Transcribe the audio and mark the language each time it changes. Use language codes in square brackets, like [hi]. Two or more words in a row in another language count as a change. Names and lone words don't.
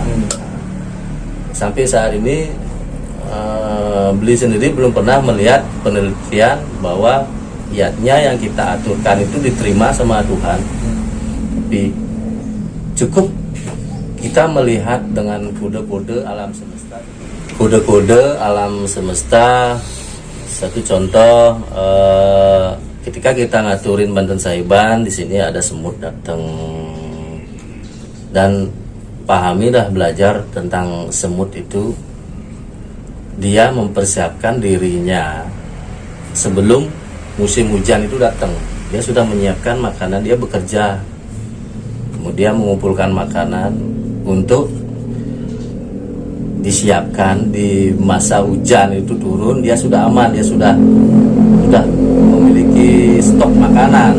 [id] Sampai saat ini beli sendiri belum pernah melihat penelitian bahwa yatnya yang kita aturkan itu diterima sama Tuhan. Tapi cukup kita melihat dengan kode-kode alam semesta. Kode-kode alam semesta. Satu contoh, ketika kita ngaturin banten saiban, di sini ada semut datang, dan pahami dah, belajar tentang semut itu, dia mempersiapkan dirinya sebelum musim hujan itu datang. Dia sudah menyiapkan makanan, dia bekerja, kemudian mengumpulkan makanan untuk disiapkan di masa hujan itu turun, dia sudah aman, dia sudah memiliki stok makanan.